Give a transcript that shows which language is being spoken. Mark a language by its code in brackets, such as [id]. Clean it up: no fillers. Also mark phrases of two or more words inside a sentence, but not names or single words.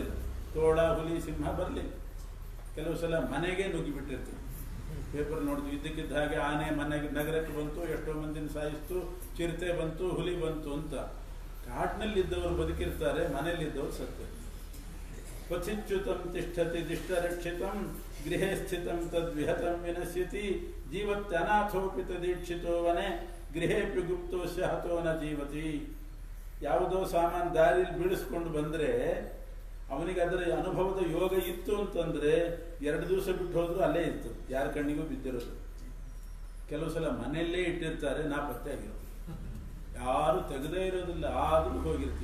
[kn] ತೋಳ ಹುಲಿ ಸಿಂಹ ಬರಲಿಲ್ಲ. ಕೆಲವು ಸಲ ಮನೆಗೆ ನುಗ್ಗಿಬಿಟ್ಟಿರ್ತೀವಿ. ಪೇಪರ್ ನೋಡಿದ್ವಿ, ಇದ್ದಕ್ಕಿದ್ದ ಹಾಗೆ ಆನೆ ಮನೆಗೆ ನಗರಕ್ಕೆ ಬಂತು, ಎಷ್ಟೋ ಮಂದಿನ ಸಾಯಿಸ್ತು, ಚಿರತೆ ಬಂತು, ಹುಲಿ ಬಂತು ಅಂತ. ಕಾಡಿನಲ್ಲಿದ್ದವರು ಬದುಕಿರ್ತಾರೆ, ಮನೆಯಲ್ಲಿದ್ದವರು ಸತ್ಯ. [sa] ಕ್ವಚಿಚ್ಯುತಂ ತಿಷ್ಠತಿ ದಿಷ್ಟರಕ್ಷಿತಂ ಗೃಹೇ ಸ್ಥಿತಂ ತದ್ವಿಹತಂ ವಿನಶ್ಯತಿ ಜೀವತ್ಯನಾಥೋಪಿ ತದೀಕ್ಷಿತೋ ವನೆ ಗೃಹೇಪಿ ಗುಪ್ತೋಶ್ಯ ಹತೋ ನ ಜೀವತಿ. [kn] ಯಾವುದೋ ಸಾಮಾನು ದಾರಿಲಿ ಬೀಳಿಸ್ಕೊಂಡು ಬಂದರೆ ಅವನಿಗೆ ಅದರ ಅನುಭವದ ಯೋಗ ಇತ್ತು ಅಂತಂದ್ರೆ 2 ದಿವಸ ಬಿಟ್ಟು ಹೋದ್ರು ಅಲ್ಲೇ ಇತ್ತು, ಯಾರ ಕಣ್ಣಿಗೂ ಬಿದ್ದಿರೋದು. ಕೆಲವು ಸಲ ಮನೆಯಲ್ಲೇ ಇಟ್ಟಿರ್ತಾರೆ, ನಾಪತ್ತೆ ಆಗಿರೋದು, ಯಾರು ತೆಗೆದೇ ಇರೋದಿಲ್ಲ, ಆದರೂ ಹೋಗಿರ್ತೀವಿ.